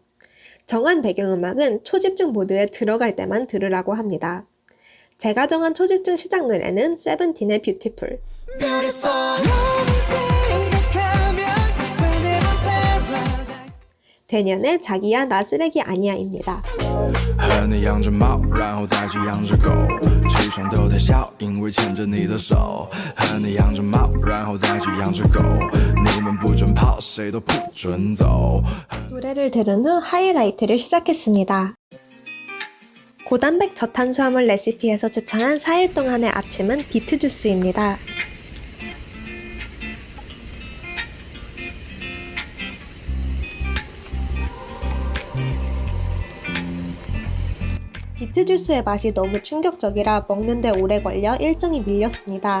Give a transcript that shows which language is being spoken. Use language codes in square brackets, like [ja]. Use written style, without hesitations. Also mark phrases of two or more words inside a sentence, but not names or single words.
[ko] 정한 배경음악은 초집중 모드에 들어갈 때만 들으라고 합니다. 제가 정한 초집중 시작 노래는 세븐틴의 Beautiful. 데니언의 자기야 나 쓰레기 아니야입니다. [zh] 和你养着猫，然后再去养只狗，起床都在笑，因为牵着你的手。和你养着猫，然后再去养只狗，你们不准跑，谁都不准走。 [ko] 노래를 들은 후 하이라이트를 시작했습니다. 고단백 저탄수화물 레시피에서 추천한 4일 동안의 아침은 비트 주스입니다. 비트 주스의 맛이 너무 충격적이라 먹는데 오래 걸려 일정이 밀렸습니다.